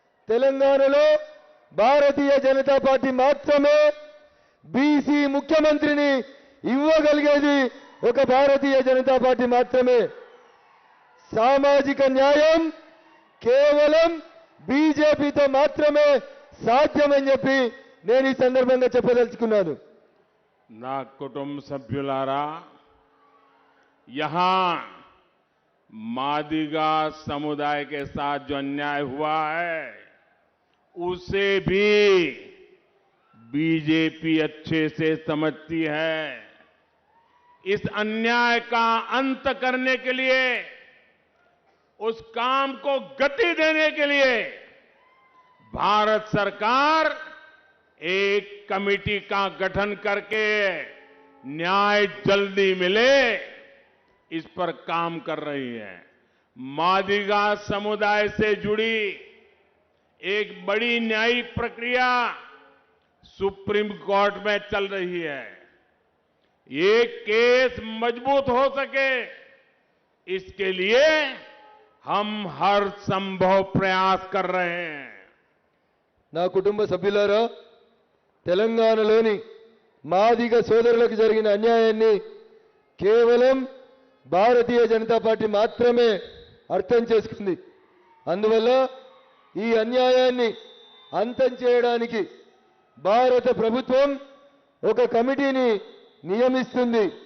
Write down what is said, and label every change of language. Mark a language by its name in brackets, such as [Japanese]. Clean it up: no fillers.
[Telugu] తెలంగాణలో భారతీయ జనతా పార్టీ మాత్రమే బీసీ ముఖ్యమంత్రిని ఇవ్వగలిగేది ఒక భారతీయ జనతా పార్టీ మాత్రమే. సామాజిక న్యాయం కేవలం బీజేపీతో మాత్రమే సాధ్యమని చెప్పి నేను ఈ సందర్భంగా చెప్పదలుచుకున్నాను. నా కుటుంబ సభ్యులారా, [Hindi] यहां मादिगा समुदाय के साथ जो अन्याय हुआ है उसे भी बीजेपी अच्छे से समझती है। इस अन्याय का अंत करने के लिए, उस काम को गति देने के लिए भारत सरकार एक कमेटी का गठन करके न्याय जल्दी मिले इस पर काम कर रही है। मादिगा समुदाय से जुड़ी एक बड़ी न्यायिक प्रक्रिया सुप्रीम कोर्ट में चल रही है। ये केस मजबूत हो सके इसके लिए हम हर संभव प्रयास कर रहे हैं। [Telugu] నా కుటుంబ సభ్యులారా, తెలంగాణలోని మాదిగ సోదరులకు జరిగిన అన్యాయాన్ని కేవలం భారతీయ జనతా పార్టీ మాత్రమే అర్థం చేసుకుంది. అందువల్ల ఈ అన్యాయాన్ని అంతం చేయడానికి భారత ప్రభుత్వం ఒక కమిటీని నియమిస్తుంది.